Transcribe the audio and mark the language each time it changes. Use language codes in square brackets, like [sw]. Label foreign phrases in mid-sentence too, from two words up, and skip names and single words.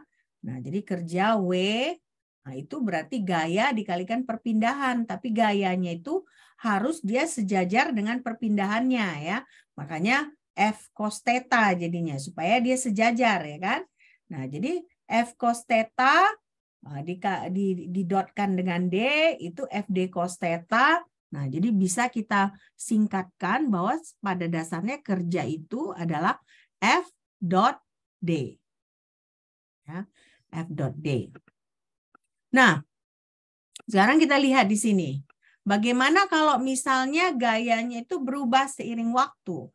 [id] Nah, jadi kerja W itu berarti gaya dikalikan perpindahan, tapi gayanya itu harus dia sejajar dengan perpindahannya ya. Makanya F cos theta jadinya supaya dia sejajar ya kan. Nah, jadi F cos theta didotkan dengan D itu FD cos theta. Nah, jadi bisa kita singkatkan bahwa pada dasarnya kerja itu adalah F dot D. Ya, F dot D. Nah, sekarang kita lihat di sini. Bagaimana kalau misalnya gayanya itu berubah seiring waktu?